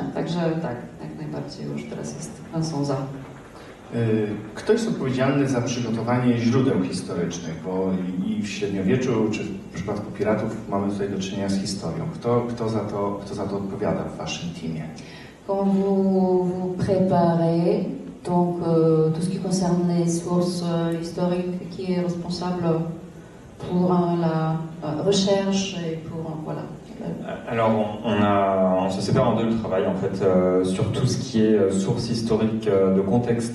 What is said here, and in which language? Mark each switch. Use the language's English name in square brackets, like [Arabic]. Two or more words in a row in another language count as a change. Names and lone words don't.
[Polish] Także tak, jak najbardziej już teraz jest Vincent za. Kto jest odpowiedzialny za przygotowanie źródeł historycznych? Bo i w średniowieczu, czy w przypadku piratów mamy tutaj do czynienia z historią. Kto za to odpowiada w waszym teamie? [French] Quand vous préparez donc tout ce qui concerne les sources historiques, qui est responsable pour la recherche et pour voilà. Alors on se sépare en deux le travail en fait sur tout ce qui est source historique de contexte.